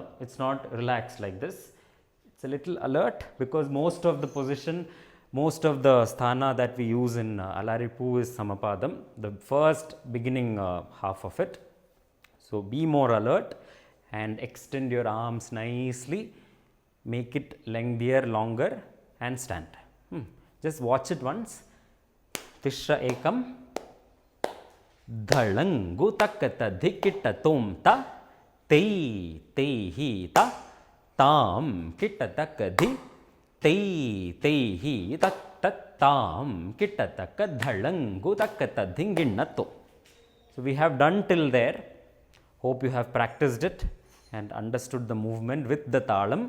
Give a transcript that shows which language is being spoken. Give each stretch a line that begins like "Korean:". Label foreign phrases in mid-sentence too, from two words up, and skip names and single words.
English: It's not relaxed like this. It's a little alert because most of the position, most of the sthana that we use in Alaripu is Samapadam, the first beginning half of it. So be more alert and extend your arms nicely, make it lengthier, longer, and stand. Just watch it once.
Sanskrit: Tishra ekam. Dhalangu takata dhikita tom ta, te, hi ta, tam, kita taka dhi, te, hi tat, tam, kita taka dhalangu takata dhinginnato.
English: So we have done till there. Hope you have practiced it and understood the movement with the talam.